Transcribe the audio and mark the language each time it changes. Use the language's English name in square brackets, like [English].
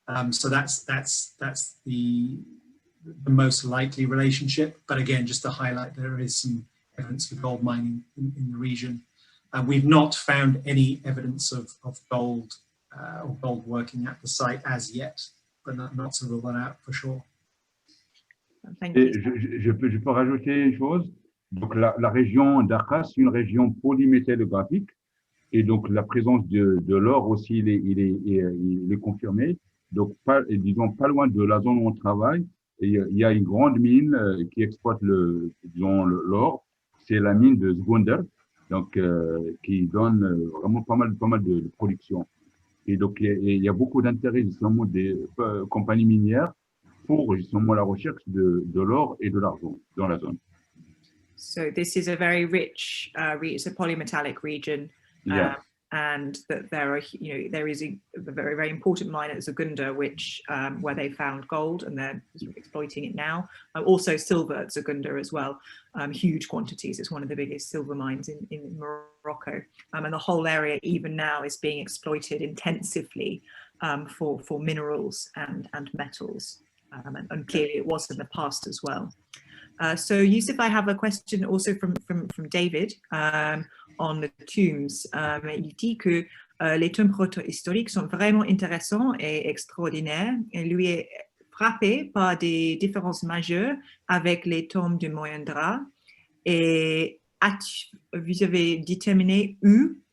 [English] So that's the most likely relationship. But again, just to highlight, there is some evidence for gold mining in the region. We've not found any evidence of gold or gold working at the site as yet, but not to rule that out for sure. Thank you. [French] Je peux rajouter une chose. Donc la région d'Arcas, c'est une région polymétallographique, et donc la présence de l'or aussi, il est confirmé. Donc disons pas loin de la zone où on travaille, et il y a une grande mine qui exploite l'or. C'est la mine de Zgonder, donc qui donne vraiment pas mal de production. Et donc il y a beaucoup d'intérêt justement des compagnies minières pour justement la recherche de l'or et de l'argent dans la zone. [English] So this is a very rich, it's a polymetallic region, Yeah. and that there is a very, very important mine at Zgonder, which where they found gold, and they're exploiting it now. Also silver at Zgonder as well, huge quantities. It's one of the biggest silver mines in Morocco, and the whole area even now is being exploited intensively for minerals and metals, and clearly it was in the past as well. So Youssef, I have a question also from David on the tombs. [French] Il dit que les tombes protohistoriques sont vraiment intéressants et extraordinaires. Et lui est frappé par des différences majeures avec les tombes du Moyen Drap. Et vous avez déterminé où